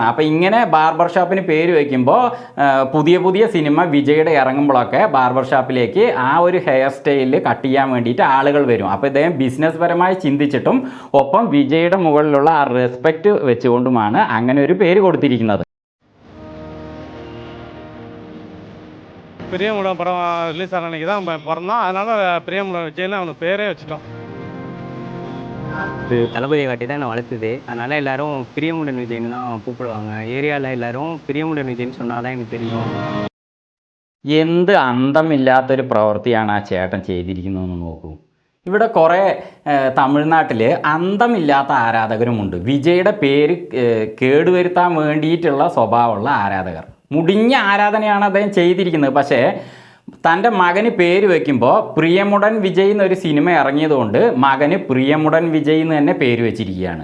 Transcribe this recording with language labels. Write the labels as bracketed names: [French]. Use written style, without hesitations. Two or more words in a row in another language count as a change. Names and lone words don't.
[Malayalam] അപ്പോൾ ഇങ്ങനെ ബാർബർ ഷോപ്പിന് പേര് വയ്ക്കുമ്പോൾ പുതിയ സിനിമ വിജയുടെ ഇറങ്ങുമ്പോഴൊക്കെ ബാർബർ ഷോപ്പിലേക്ക് ആ ഒരു [English] hair style [Malayalam] കട്ട് ചെയ്യാൻ വേണ്ടിയിട്ട് ആളുകൾ വരും. അപ്പോൾ ഇദ്ദേഹം ബിസിനസ് പരമായി ചിന്തിച്ചിട്ടും ഒപ്പം വിജയുടെ മുകളിലുള്ള ആ റെസ്പെക്റ്റ് വെച്ചുകൊണ്ടുമാണ് അങ്ങനെ ഒരു പേര് കൊടുത്തിരിക്കുന്നത്. [Tamil] பிரியமுடன் படம் ரிலீஸ் ஆன அன்றைக்கி தான் பிறந்தான். அதனால் பிரியமுடன் விஜய்னு அவனுக்கு பேரே வச்சுட்டோம். தளபதியை காட்டி தான் என்னை வளர்த்துது. அதனால் எல்லோரும் பிரியமுடன் விஜய்னு தான் கூப்பிடுவாங்க. ஏரியாவில் எல்லோரும் பிரியமுடன் விஜய்னு சொன்னால் தான் எனக்கு தெரியும். [Malayalam] എന്ത് അന്തമില്ലാത്തൊരു പ്രവൃത്തിയാണ് ആ ചേട്ടൻ ചെയ്തിരിക്കുന്നതെന്ന് നോക്കൂ. ഇവിടെ കുറേ തമിഴ്നാട്ടിൽ അന്തമില്ലാത്ത ആരാധകരുമുണ്ട്. വിജയുടെ പേര് കേടുവരുത്താൻ വേണ്ടിയിട്ടുള്ള സ്വഭാവമുള്ള ആരാധകർ. മുടിഞ്ഞ ആരാധനയാണ് അദ്ദേഹം ചെയ്തിരിക്കുന്നത്. പക്ഷേ തൻ്റെ മകന് പേര് വയ്ക്കുമ്പോൾ പ്രിയമുടൻ വിജയ് എന്നൊരു സിനിമ ഇറങ്ങിയതുകൊണ്ട് മകന് പ്രിയമുടൻ വിജയ് എന്ന് തന്നെ പേര് വെച്ചിരിക്കുകയാണ്.